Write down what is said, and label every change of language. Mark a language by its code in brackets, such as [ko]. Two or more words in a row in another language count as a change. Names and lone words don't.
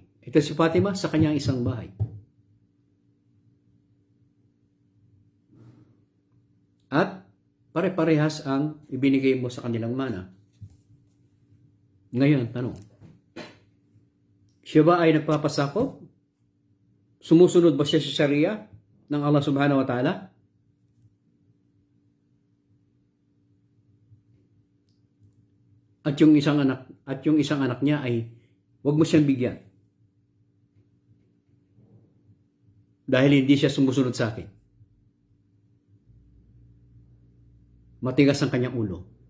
[tl] Ito si Fatima, sa kanya yung isang bahay. At pare-parehas ang ibinigay mo sa kanilang mana. Ngayon, tanong, siya ba ay nagpapasakop? Sumusunod ba siya sa Sharia ng Allah [ar] سبحانه وتعالى? [tl] At yung isang anak niya ay wag mo siyang bigyan. Dahil hindi siya sumusunod sa akin. Matigas ang kanyang ulo.